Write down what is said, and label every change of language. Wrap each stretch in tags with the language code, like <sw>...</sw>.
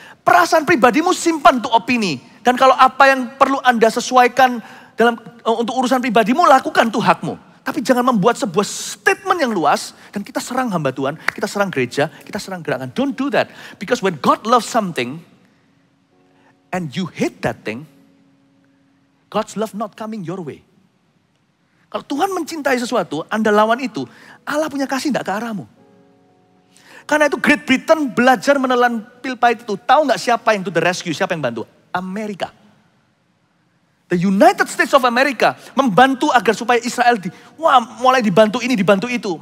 <id>Perasaan pribadimu simpan untuk opini. Dan kalau apa yang perlu Anda sesuaikan untuk urusan pribadimu, lakukan itu hakmu. Tapi jangan membuat sebuah statement yang luas dan kita serang hamba Tuhan, kita serang gereja, kita serang gerakan.</id> <en>Don't do that. Because when God loves something and you hate that thing, God's love not coming your way.</en> <id>Kalau Tuhan mencintai sesuatu, Anda lawan itu, Allah punya kasih tidak ke arahmu. Karena itu Great Britain belajar menelan pil pahit itu. Tahu nggak siapa yang</id> <en>to the rescue,</en> <id>siapa yang bantu? Amerika. The United States of America membantu agar supaya Israel mulai dibantu ini, dibantu itu.</id>